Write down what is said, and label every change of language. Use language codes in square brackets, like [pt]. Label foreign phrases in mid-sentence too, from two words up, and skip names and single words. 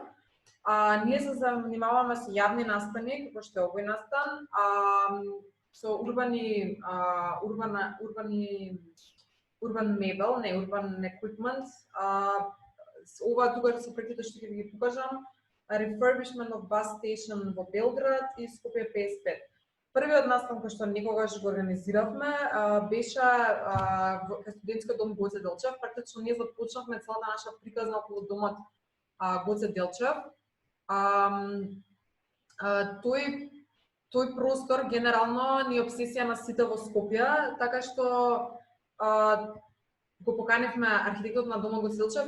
[mk] Ние се занимаваме со јавни настани, како што е овој настан, со урбан мебел, не урбан equipment. Ова тука се проектите што ќе ви ги покажам. [en] Refurbishment of bus station [mk] во Белград и Скопје 55. Првиот настан кој што никогаш го организиравме беше кај студентскиот дом Гоце Делчев. Практично ние започнавме целата наша приказна околу домот Гоце Делчев. Тој простор генерално ни е обсесија на сите во Скопје, така што го поканивме архитектот на домот Гоце Делчев.